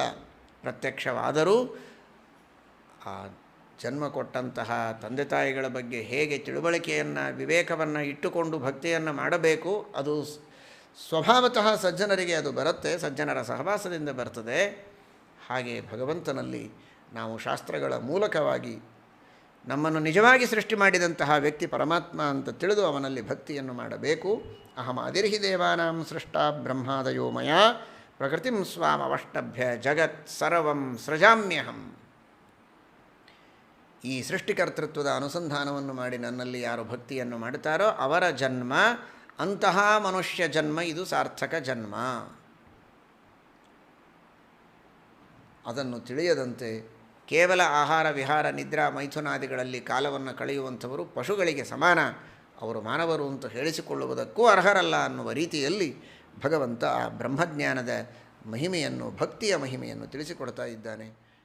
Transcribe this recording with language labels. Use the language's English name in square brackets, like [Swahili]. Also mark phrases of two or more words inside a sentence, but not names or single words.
[Kannada] ಪ್ರತ್ಯಕ್ಷವಾದರೂ ಆ ಜನ್ಮ ಕೊಟ್ಟಂತಹ ತಂದೆ ತಾಯಿಗಳ ಬಗ್ಗೆ ಹೇಗೆ ತಿಳುವಳಿಕೆಯನ್ನು, ವಿವೇಕವನ್ನು ಇಟ್ಟುಕೊಂಡು ಭಕ್ತಿಯನ್ನು ಮಾಡಬೇಕು, ಅದು ಸ್ವಭಾವತಃ ಸಜ್ಜನರಿಗೆ ಅದು ಬರುತ್ತೆ, ಸಜ್ಜನರ ಸಹವಾಸದಿಂದ ಬರ್ತದೆ. ಹಾಗೆ ಭಗವಂತನಲ್ಲಿ ನಾವು ಶಾಸ್ತ್ರಗಳ ಮೂಲಕವಾಗಿ ನಮ್ಮನ್ನು ನಿಜವಾಗಿ ಸೃಷ್ಟಿ ಮಾಡಿದಂತಹ ವ್ಯಕ್ತಿ ಪರಮಾತ್ಮ ಅಂತ ತಿಳಿದು ಅವನಲ್ಲಿ ಭಕ್ತಿಯನ್ನು ಮಾಡಬೇಕು. [Sanskrit] ಅಹಂ ಆದಿರ್ಹಿ ದೇವಾನಾಂ ಸೃಷ್ಟ ಬ್ರಹ್ಮಾದಯೋ ಮಯ ಪ್ರಕೃತಿಂ ಸ್ವಾಮವಷ್ಟಭ್ಯ ಜಗತ್ ಸರ್ವಂ ಸೃಜಾಮ್ಯಹಂ. [Kannada] ಈ ಸೃಷ್ಟಿಕರ್ತೃತ್ವದ ಅನುಸಂಧಾನವನ್ನು ಮಾಡಿ ನನ್ನಲ್ಲಿ ಯಾರು ಭಕ್ತಿಯನ್ನು ಮಾಡುತ್ತಾರೋ ಅವರ ಜನ್ಮ ಅಂತಹ ಮನುಷ್ಯ ಜನ್ಮ, ಇದು ಸಾರ್ಥಕ ಜನ್ಮ. ಅದನ್ನು ತಿಳಿಯದಂತೆ ಕೇವಲ ಆಹಾರ ವಿಹಾರ ನಿದ್ರಾ ಮೈಥುನಾದಿಗಳಲ್ಲಿ ಕಾಲವನ್ನು ಕಳೆಯುವಂಥವರು ಪಶುಗಳಿಗೆ ಸಮಾನ, ಅವರು ಮಾನವರು ಅಂತ ಹೇಳಿಸಿಕೊಳ್ಳುವುದಕ್ಕೂ ಅರ್ಹರಲ್ಲ ಅನ್ನುವ ರೀತಿಯಲ್ಲಿ ಭಗವಂತ ಆ ಬ್ರಹ್ಮಜ್ಞಾನದ ಮಹಿಮೆಯನ್ನು, ಭಕ್ತಿಯ ಮಹಿಮೆಯನ್ನು ತಿಳಿಸಿಕೊಡ್ತಾ ಇದ್ದಾನೆ.